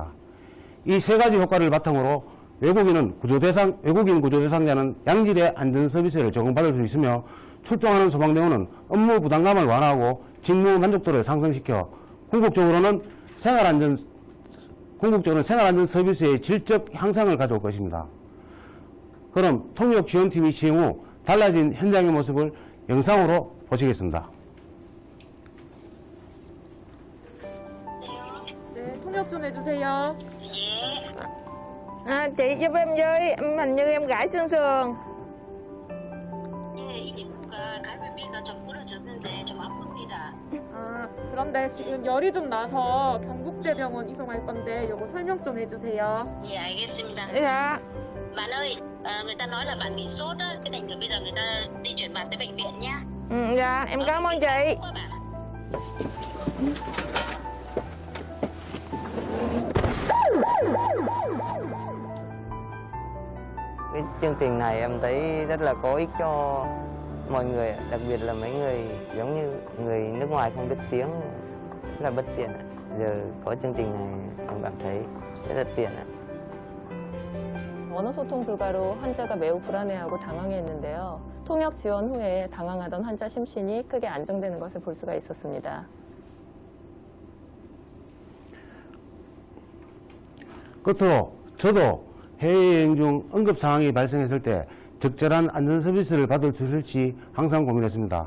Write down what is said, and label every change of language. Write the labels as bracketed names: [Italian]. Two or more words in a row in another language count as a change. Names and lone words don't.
[Korean] 이 세 가지 효과를 바탕으로 외국인 구조 대상자는 양질의 안전 서비스를 제공받을 수 있으며 출동하는 소방대원은 업무 부담감을 완화하고 직무 만족도를 상승시켜 궁극적으로는 생활안전 서비스의 질적 향상을 가져올 것입니다. 그럼 통역지원팀이 시행 후 달라진 현장의 모습을 영상으로 보시겠습니다. 네, 통역 좀 해주세요. [Vietnamese] À, chị giúp em với hình như em gãy xương sườn. [Korean] 네, 이 친구가 갈비뼈가 좀 부러졌는데 좀 아픕니다. 아, 그런데 지금 열이 좀 나서 경북대병원 이송할 건데 요거 설명 좀 해주세요. 예, 알겠습니다. [Vietnamese] Dạ. Bạn ơi, người ta nói là bạn bị sốt á, cái thành thử bây giờ người ta di chuyển bạn tới bệnh viện nhá. Dạ, em cảm ơn chị. Các bạn. Cái chương trình này em thấy rất là có ích cho mọi người, đặc biệt là mấy người giống như người nước ngoài không biết tiếng, rất là bất tiện. Giờ có chương trình này em cảm thấy rất là tiện. [Korean] 언어 소통 불가로 환자가 매우 불안해하고 당황했는데요. 통역 지원 후에 당황하던 환자 심신이 크게 안정되는 것을 볼 수가 있었습니다. 끝으로 저도 해외여행 중 응급 상황이 발생했을 때 적절한 안전 서비스를 받을 수 있을지 항상 고민했습니다.